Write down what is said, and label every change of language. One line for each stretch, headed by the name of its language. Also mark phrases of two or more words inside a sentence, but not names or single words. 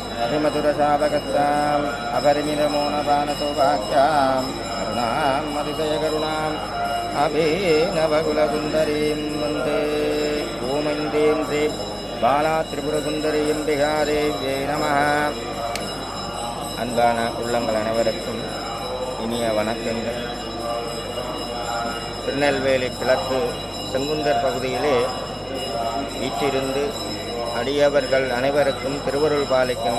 Sanskrit: श्रीमधुरशावकस्ताम् अपरिमितमोनपानसौभाग्यां करुणाम् अतिशयकरुणाम् अभिनवकुलसुन्दरीं वन्दे ओमैन्दीं श्री बाला त्रिपुरसुन्दरीं बिहादेव्यै நமः.
Tamil: அன்பான உள்ளங்கள் அனைவருக்கும் இனிய வணக்கங்கள். திருநெல்வேலி கிழக்கு செங்குந்தர் பகுதியிலே வீற்றிருந்து அடியவர்கள் அனைவருக்கும் திருவருள் பாலிக்கின்ற